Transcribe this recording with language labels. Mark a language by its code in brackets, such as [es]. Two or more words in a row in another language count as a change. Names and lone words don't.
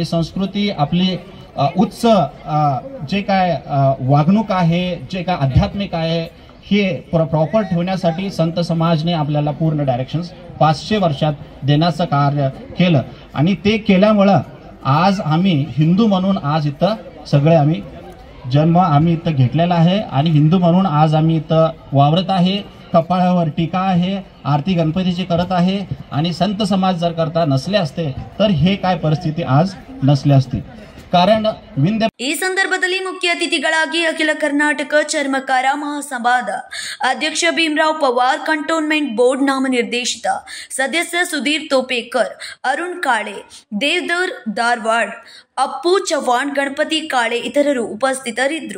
[mr] संस्कृती आपली उच्च जे काय वागणूक आहे जे काय आध्यात्मिक आहे हे प्रॉपर ठेवण्यासाठी संत समाजने आपल्याला पूर्ण डायरेक्शन्स 500 वर्षात देण्याचं कार्य केलं आणि ते केल्यामुळे आज आम्ही हिंदू म्हणून आज इथं सगळे आम्ही इथं घेतलेला आहे आणि हिंदू म्हणून आज आम्ही इथं वावरत आहे. कपाळावर टीका आहे. आरती गणपतीची करत आहे आणि संत समाज जर करता नसले असते तर हे काय परिस्थिती आज नसली असती. कारण [kn] ಈ ಸಂದರ್ಭದಲ್ಲಿ ಮುಖ್ಯ ಅತಿಥಿಗಳಾಗಿ ಅಖಿಲ ಕರ್ನಾಟಕ ಚರ್ಮಕಾರ ಮಹಾಸಭಾದ ಅಧ್ಯಕ್ಷ ಭೀಮರಾವ್ ಪವಾರ್, ಕಂಟೋನ್ಮೆಂಟ್ ಬೋರ್ಡ್ ನಾಮನಿರ್ದೇಶಿತ ಸದಸ್ಯ ಸುಧೀರ್ ತೋಪೇಕರ್, ಅರುಣ್ ಕಾಳೆ, ದೇವದರ್ ಧಾರವಾಡ್, ಅಪ್ಪು ಚವ್ಹಾಣ್, ಗಣಪತಿ ಕಾಳೆ ಇತರರು ಉಪಸ್ಥಿತರಿದ್ದರು.